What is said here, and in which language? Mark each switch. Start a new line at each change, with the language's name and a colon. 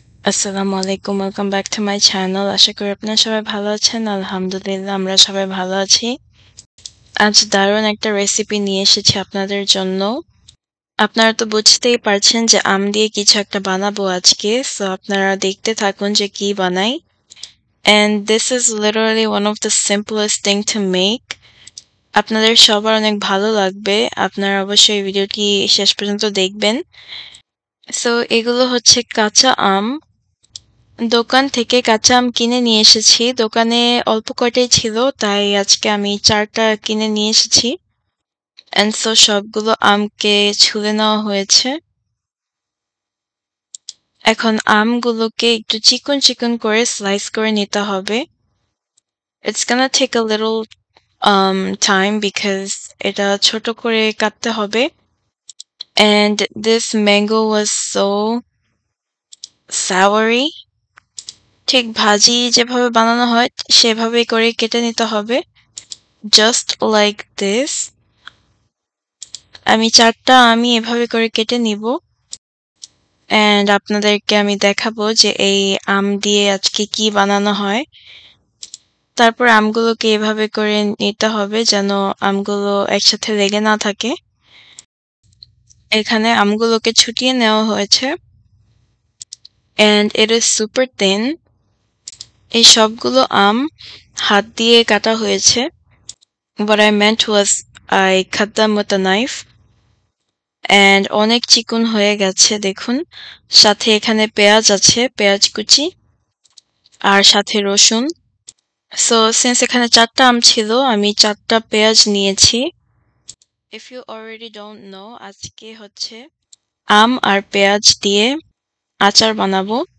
Bangla: আসসালামু আলাইকুম, welcome back to my channel. আশা করি আপনারা সবাই ভালো আছেন। আলহামদুলিল্লাহ আমরা সবাই ভালো আছি। আজ দারুণ একটা রেসিপি নিয়ে এসেছি আপনাদের জন্য। আপনারা তো বুঝতেই পারছেন যে আম দিয়ে কিছু একটা বানাবো আজকে, সো আপনারা দেখতে থাকুন যে কি বানাই।
English: And this is literally one of the simplest thing to make.
Bangla: আপনাদের সবার অনেক ভালো লাগবে। আপনারা অবশ্যই ভিডিওটি শেষ পর্যন্ত দেখবেন। সো এগুলো হচ্ছে কাঁচা আম। দোকান থেকে কাঁচা আম কিনে নিয়ে এসেছি। দোকানে অল্প কয়টাই ছিল, তাই আজকে আমি 4টা কিনে নিয়ে এসেছি। অ্যান্ড সো সবগুলো আমকে ছুলে নেওয়া হয়েছে। এখন আমগুলোকে একটু চিকন চিকন করে স্লাইস করে নিতে হবে।
English: It's gonna take a little time because
Bangla: এটা ছোট করে কাটতে হবে।
English: And this mango was so soury.
Bangla: ঠিক ভাজি যেভাবে বানানো হয় সেভাবে করে কেটে নিতে হবে,
English: Just like this.
Bangla: আমি 4টা আমি এভাবে করে কেটে নিব। অ্যান্ড আপনাদেরকে আমি দেখাবো যে এই আম দিয়ে আজকে কি বানানো হয়। তারপর আমগুলোকে এভাবে করে নিতে হবে যেন আমগুলো একসাথে লেগে না থাকে। এখানে আমগুলোকে ছুটিয়ে নেওয়া হয়েছে। And
English: it is super thin.
Bangla: এই সবগুলো আম হাত দিয়ে কাটা হয়েছে।
English: What I meant was I cut them with a knife.
Bangla: And অনেক চিকন হয়ে গেছে দেখুন। সাথে এখানে পেঁয়াজ আছে, পেঁয়াজ কুচি, আর সাথে রসুন। সো সিন্স এখানে 4টা আম ছিল, আমি 4টা পেঁয়াজ নিয়েছি।
English: if you already don't know,
Bangla: আজকে হচ্ছে আম আর পেঁয়াজ দিয়ে আচার বানাবো।